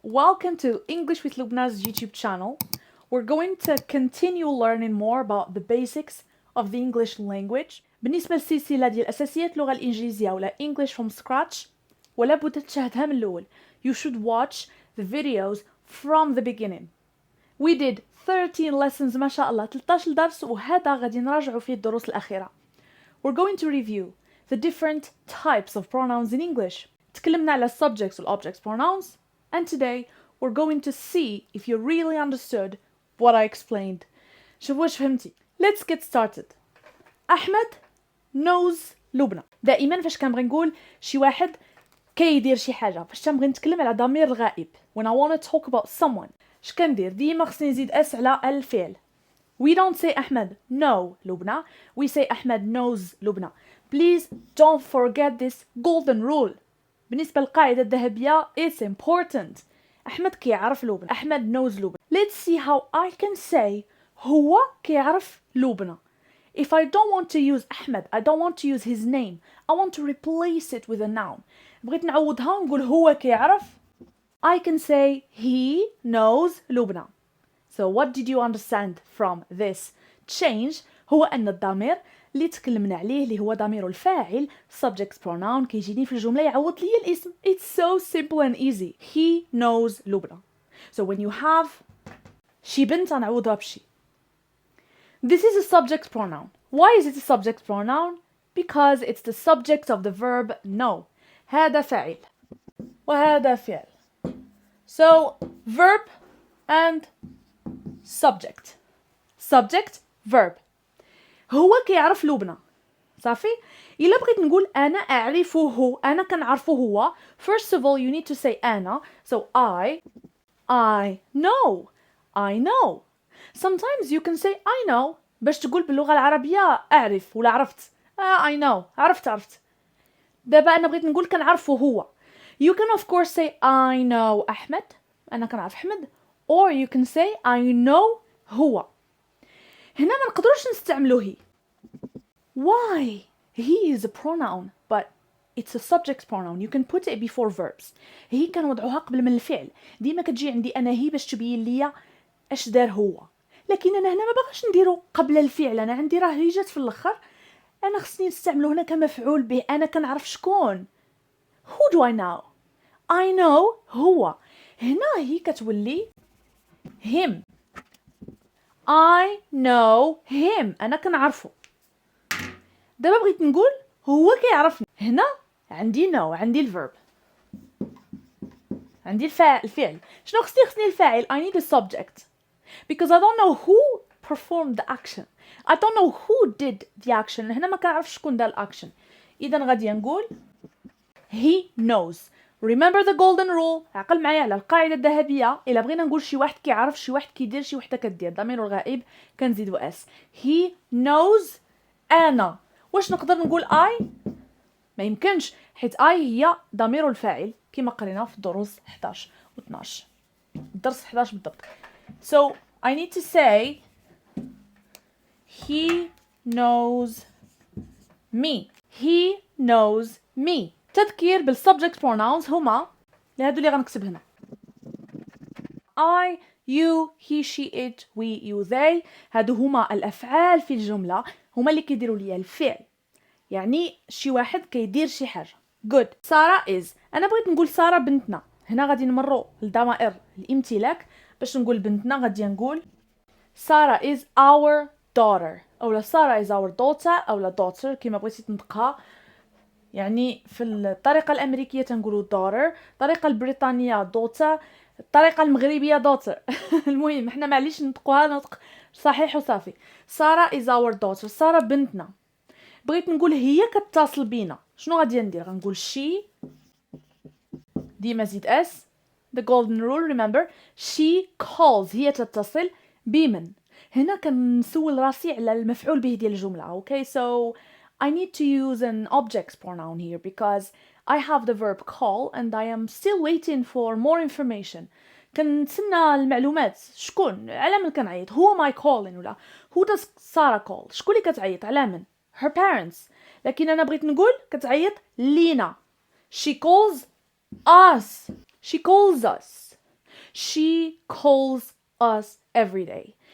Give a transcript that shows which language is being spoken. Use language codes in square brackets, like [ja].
[en] Welcome to English with Lubna's YouTube channel. We're going to continue learning more about the basics of the English language. [ar] بالنسبة للسلسلة ديال أساسيات اللغة الإنجليزية ولا [en] English from scratch [ar] ولا بد تشاهدها من الأول. [en] You should watch the videos from the beginning. We did 13 lessons [ar] ما شاء الله 13 درس وهذا غادي نراجعوا فيه الدروس الأخيرة. [en] We're going to review the different types of pronouns in English. [ar] تكلمنا على [en] subjects and objects pronouns, and today we're going to see if you really understood what I explained. [ar] شوف واش فهمتي. [en] Let's get started. [ar] أحمد knows لبنى. دائما فاش كنبغي نقول شي واحد كيدير شي حاجة فاش تنبغي نتكلم على ضمير الغائب [en] when I want to talk about someone [ar] اش كندير ديما خصني نزيد اس على الفعل. [en] We don't say أحمد know لبنى, we say أحمد knows لبنى. Please don't forget this golden rule. [ar] بالنسبة للقاعدة الذهبية [en] it's important. [ar] أحمد كيعرف لبنى. أحمد knows لبنى. [en] Let's see how I can say [ar] هو كيعرف [en] لبنى. If I don't want to use أحمد, I don't want to use his name, I want to replace it with a noun. [ar] بغيت نعوضها ونقول هو كيعرف. [en] I can say he knows لبنى. So what did you understand from this change? [ar] هو أن الضمير اللي تكلمنا عليه اللي هو ضمير الفاعل [en] subject pronoun [ar] كيجيني في الجملة يعوض لي الاسم. [en] It's so simple and easy. He knows لبنى. So when you have [ar] شي بنت نعوضها بشي. [en] This is a subject pronoun. Why is it a subject pronoun? Because it's the subject of the verb know. [ar] هذا فاعل وهذا فعل. [en] So verb and subject. Subject verb. [ar] هو كيعرف لبنى. صافي؟ إلا بغيت نقول أنا أعرفه أنا كنعرفه هو. [en] First of all you need to say أنا. So I know. I know. Sometimes you can say I know [ar] باش تقول باللغة العربية أعرف ولا عرفت. [en] I know. [ar] عرفت. دابا أنا بغيت نقول كنعرفه هو. [en] You can of course say I know أحمد. [ar] أنا كنعرف أحمد. [en] Or you can say I know هو. [ar] هنا ما نقدروش نستعملو هي. [en] Why? He is a pronoun, but it's a subject pronoun. You can put it before verbs. [ar] هي كنوضعوها قبل من الفعل. ديما كتجي عندي أنا هي باش تبين ليا اش دار هو. لكن أنا هنا ما باغاش نديرو قبل الفعل. أنا عندي راه هي جات في الآخر. أنا خصني نستعملو هنا كمفعول به. أنا كنعرف شكون. [en] Who do I know? I know هو. [ar] هنا هي كتولي him. [en] I know him. [ar] أنا كنعرفه. دابا بغيت نقول هو كيعرفني. هنا عندي know عندي الverb. عندي الفعل. شنو خصني الفاعل. [en] I need a subject. Because I don't know who performed the action. I don't know who did the action. [ar] هنا ما كنعرفش شكون دار الأكشن. إذا غادي نقول [en] he knows. Remember the golden rule. [ar] عقل معايا على القاعدة الذهبية. إلا بغينا نقول شي واحد كيعرف شي واحد كيدير شي وحدة كدير ضمير الغائب كنزيدو اس. [en] He knows أنا. [ar] واش نقدر نقول I؟ ما يمكنش حيت I هي ضمير الفاعل كما قرينا في الدروس 11 و 12. الدرس 11 بالضبط. [en] So I need to say he knows me. He knows me. [ar] تذكير بال [en] subject pronouns [ar] هما لهادو اللي غنكتب هنا. [en] I, you, he, she, it, we, you, they. [ar] هادو هما الأفعال في الجملة هما اللي كيديروا ليا الفعل. يعني شي واحد كيدير شي حاجة. [en] Good. سارة is. [ar] أنا بغيت نقول سارة بنتنا. هنا غادي نمرو للضمائر الامتلاك باش نقول بنتنا غادي نقول سارة [en] is our daughter. [ar] أولا سارة [en] is our daughter [ar] أولا daughter كما بغيتي تنطقها. يعني في الطريقة الأمريكية تنقولوا daughter. الطريقة البريطانية daughter. الطريقة المغربية daughter. المهم احنا معليش نطقوها نطق صحيح وصافي. [en] سارة is our daughter. [ar] سارة بنتنا. بغيت نقول هي كتصل بينا. شنو غادي ندير؟ غنقول she. ديما زيد اس. [en] The golden rule remember. She calls. [ar] هي تتصل بمن. هنا كنسول راسي على المفعول به ديال الجملة. [en] Okay, so I need to use an object pronoun here because I have the verb call and I am still waiting for more information. [ar] كنتسنى المعلومات. شكون؟ على من كنعيط؟ [en] Who am I calling [ar] ولا [en] who does Sarah call؟ [ar] شكون اللي كتعيط؟ على من؟ [en] Her parents. [ar] لكن أنا بغيت نقول كتعيط لينا. [en] She calls us. she calls us. She calls us every day.